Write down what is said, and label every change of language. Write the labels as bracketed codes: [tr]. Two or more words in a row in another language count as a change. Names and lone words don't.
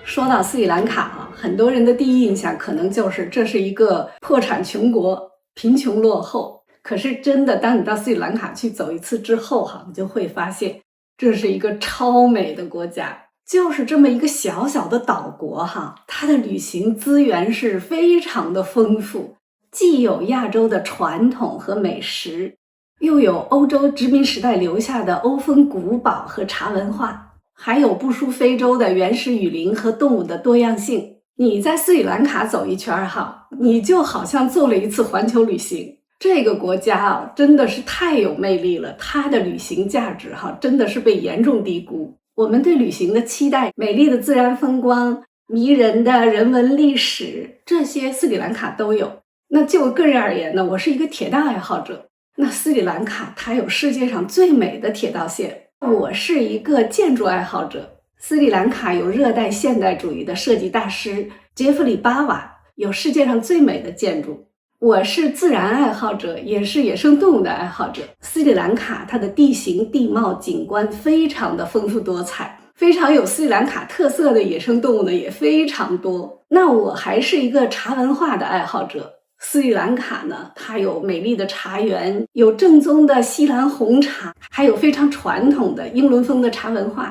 [zh] 說到斯里蘭卡啊，很多人的第一印象可能就是這是一個破產窮國，貧窮落後。可是真的，當你到斯里蘭卡去走一次之後哈，你就會發現這是一個超美的國家。就是這麼一個小小的島國哈，它的旅行資源是非常的豐富，既有亞洲的傳統和美食，又有歐洲殖民時代留下的歐風古堡和茶文化，還有不輸非洲的原始雨林和動物的多樣性。你在斯里蘭卡走一圈哈，你就好像做了一次環球旅行。這個國家啊，真的是太有魅力了，它的旅行價值哈，真的是被嚴重低估。我們對旅行的期待，美麗的自然風光、迷人的人文歷史，這些斯里蘭卡都有。那就我個人而言呢，我是一個鐵道愛好者。那斯里蘭卡它有世界上最美的鐵道線。我是一個建築愛好者。斯里蘭卡有熱帶現代主義的設計大師傑弗里·巴瓦，有世界上最美的建築。我是自然愛好者，也是野生動物的愛好者。斯里蘭卡它的地形地貌景觀非常的豐富多彩，非常有斯里蘭卡特色的野生動物呢也非常多。那我還是一個茶文化的愛好者。斯里蘭卡呢，它有美麗的茶园，有正宗的西蘭紅茶，還有非常傳統的英倫風的茶文化。